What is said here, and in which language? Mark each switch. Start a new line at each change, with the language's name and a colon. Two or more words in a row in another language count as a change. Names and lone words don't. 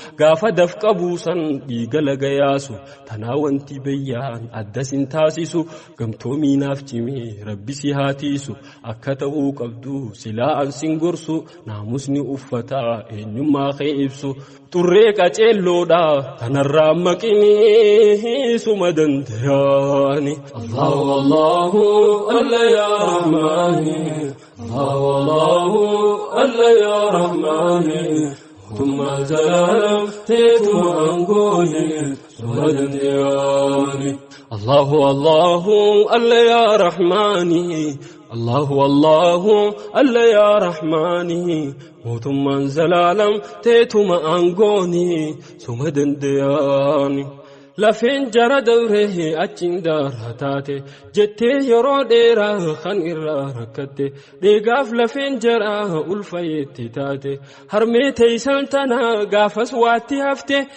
Oromo: Gaafa dafqa buusan dhiiga laga yaasu. Tanaa wanti bayyaan adda sin taasisu. Gamtoomiinaaf cimee Rabbi si haa tiisu. Akka ta'uu qabdu silaa an sin gorsu. Naamusni uffata eenyummaa kee ibsu. Xurree qaceelloodha kanarraa maqinii suma dandayaani.
Arabic: الله، الله، الله يا رحمان. الله، الله، الله يا رحمان.
Oromo: Mootummaa zalaalam teetuma aangooni. Suma dandeyaani.
Arabic: الله، الله، الله يا رحمان. الله، الله، الله يا رحمان.
Oromo: Mootummaan zalaalam teetuma aangooni. Suma dandayaani. Lafeen jara dabre achiin daara taate jettee yeroo dheeraa kan irraa rakkatte. Dheegaaf lafeen jara ulfayeetti taate. Harmee teeysan tana gaafas waatti hafte.